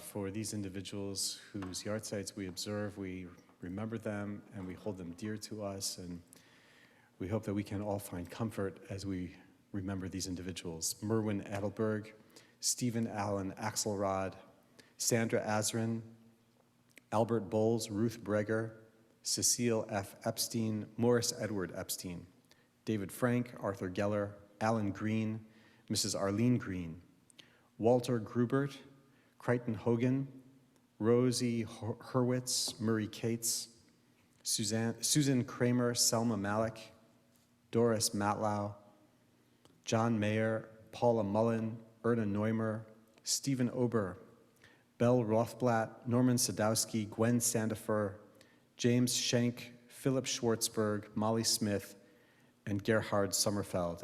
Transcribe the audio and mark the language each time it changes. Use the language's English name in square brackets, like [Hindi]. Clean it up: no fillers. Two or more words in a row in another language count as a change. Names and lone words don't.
[English] for these individuals whose yahrzeits we observe, we remember them, and we hold them dear to us, and we hope that we can all find comfort as we remember these individuals. Merwin Adelberg, Stephen Allen Axelrod, Sandra Azrin, Albert Bowles, Ruth Breger, Cecile F. Epstein, Morris Edward Epstein, David Frank, Arthur Geller, Alan Green, Mrs. Arlene Green, Walter Grubert, Crichton Hogan, Rosie Hurwitz, Murray Cates, Susan Kramer, Selma Malik, Doris Matlow, John Mayer, Paula Mullen, Erna Neumer, Stephen Ober, Belle Rothblatt, Norman Sadowski, Gwen Sandifer, James Schenk, Philip Schwartzberg, Molly Smith, and Gerhard Sommerfeld.